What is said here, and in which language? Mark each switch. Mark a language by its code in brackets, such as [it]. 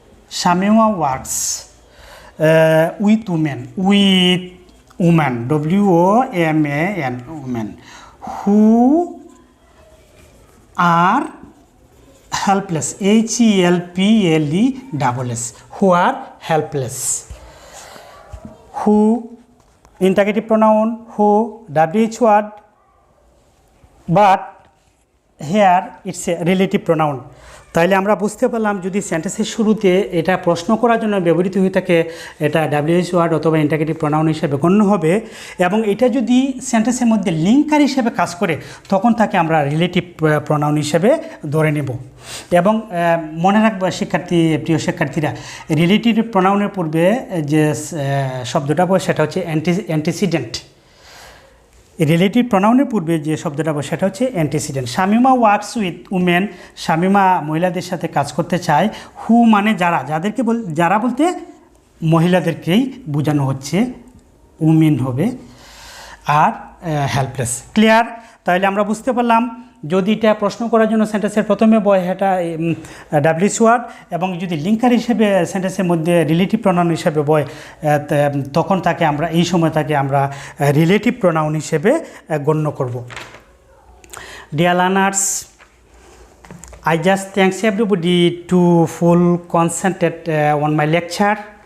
[en] Shamima works with women, woman, WOMAN, woman, who are helpless, HELPLESS, who are helpless. Who, interrogative pronoun, who, WH word, but here it's a relative pronoun. [bn] তাইলে আমরা বুঝতে পারলাম, যদি সেন্টেন্সের শুরুতে এটা প্রশ্ন করার জন্য ব্যবহৃত হয়ে থাকে, এটা WH ওয়ার্ড অথবা ইন্টারোগেটিভ প্রোনাউন হিসেবে গণ্য হবে, এবং এটা যদি সেন্টেন্সের মধ্যে লিঙ্কার হিসেবে কাজ করে তখন তাকে আমরা রিলেটিভ প্রোনাউন হিসেবে ধরে নেব। এবং মনে রাখবো প্রিয় শিক্ষার্থীরা, রিলেটিভ প্রোনাউনের পূর্বে যে শব্দটা বলে সেটা হচ্ছে অ্যান্টিসিডেন্ট। রিলেটিভ প্রোনাউনের পূর্বে যে শব্দটা বলে সেটা হচ্ছে antecedent. [en] Shamima works with women, [bn] Shamima মহিলাদের সাথে কাজ করতে চায়। হু মানে যারা, যারা বলতে মহিলাদেরকেই বোঝানো হচ্ছে, উমেন হবে, আর হেল্পলেস। ক্লিয়ার? তাহলে আমরা বুঝতে পারলাম, যদি এটা প্রশ্ন করার জন্য সেন্টেন্সের প্রথমে বয় এটা WH ওয়ার্ড, এবং যদি লিঙ্কার হিসেবে সেন্টেন্সের মধ্যে রিলেটিভ প্রোনাউন হিসেবে বয়, তখন তাকে আমরা এই সময় তাকে আমরা রিলেটিভ প্রোনাউন হিসেবে গণ্য করব। [en] Dear learners, I just thanks everybody to full concentrate on my lecture.